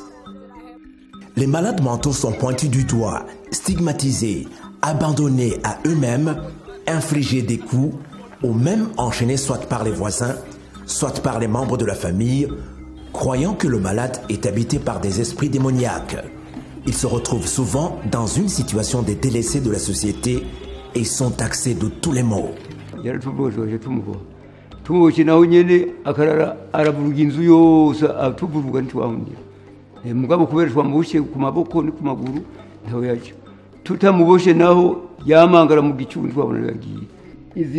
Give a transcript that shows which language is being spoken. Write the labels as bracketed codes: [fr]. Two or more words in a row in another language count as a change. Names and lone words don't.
[fr] Les malades mentaux sont pointus du doigt, stigmatisés, abandonnés à eux-mêmes, infligés des coups ou même enchaînés soit par les voisins, soit par les membres de la famille, croyant que le malade est habité par des esprits démoniaques. Ils se retrouvent souvent dans une situation de délaissés de la société et sont taxés de tous les maux. [rn] tutamuboshe naho yamangara mu gicunzi twabona yagiye izi